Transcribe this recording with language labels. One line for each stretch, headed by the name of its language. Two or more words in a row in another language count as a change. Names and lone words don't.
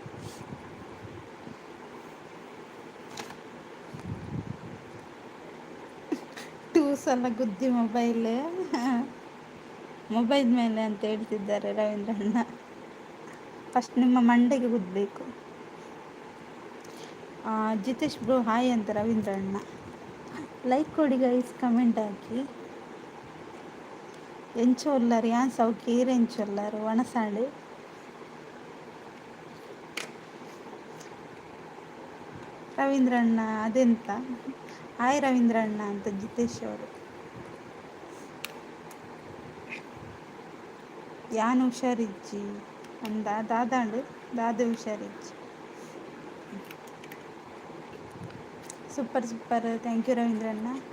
Kannada: ಸಲ ಗುದ್ದಿ ಮೊಬೈಲ್ ಮೇಲೆ ಅಂತ ಹೇಳ್ತಿದ್ದಾರೆ ರವೀಂದ್ರ ಅಣ್ಣ. ಫಸ್ಟ್ ನಿಮ್ಮ ಮಂಡೆಗೆ ಗುದ್ದಬೇಕು. ಜಿತೇಶ್ ಬ್ರೋ ಹಾಯ್ ಅಂತ ರವೀಂದ್ರ ಅಣ್ಣ. ಲೈಕ್ ಕೊಡಿ ಗೈಸ್, ಕಮೆಂಟ್ ಹಾಕಿ.
Tulu: ಎಂಚೊಲ್ಲರು ಯಾನ್ ಸೌಖ್ಯ ಈರೆಂಚೊಲ್ಲರು ಒಣಸಾಡು.
Kannada: ರವೀಂದ್ರ ಅಣ್ಣ ಅದೆಂತ ಹಾಯ್ ರವೀಂದ್ರ ಅಣ್ಣ ಅಂತ ಜಿತೇಶ್ ಅವರು.
Tulu: ಯಾನು ಹುಷಾರಿಜ್ಜಿ ಅಂದ ದಾದಾಂಡು ದಾದ ಹುಷಾರಿಜ್ಜಿ.
English: super super, thank you ರವೀಂದ್ರ ಅಣ್ಣ.